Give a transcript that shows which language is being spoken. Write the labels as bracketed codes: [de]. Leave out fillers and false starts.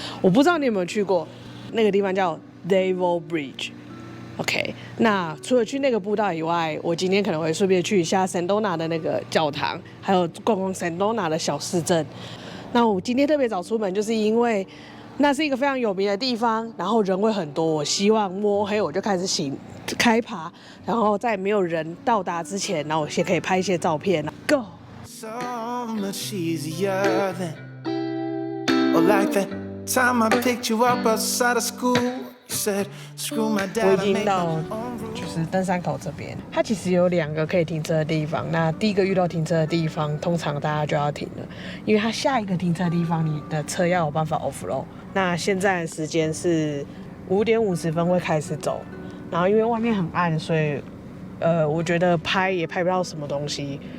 [zh] 我不知道你有没有去过，那个地方叫 Devil Bridge。OK， 那除了去那个步道以外，我今天可能会顺便去一下 Sedona 的那个教堂，还有逛逛 Sedona 的小市镇。那我今天特别早出门，就是因为。那是一个非常有名的地方，然后人会很多。我希望摸黑我就开始开爬，然后在没有人到达之前，然后我先可以拍一些照片。 [en] Go。 So much easier then. Or like that time I picked you up outside of school. You said, "Screw my dad." [zh] 我已经到就是登山口这边，它其实有2个可以停车的地方。那第一个遇到停车的地方，通常大家就要停了，因为它下一个停车的地方，你的车要有办法 offload。那现在的时间是5点50分会开始走，然后因为外面很暗，所以我觉得拍也拍不到什么东西。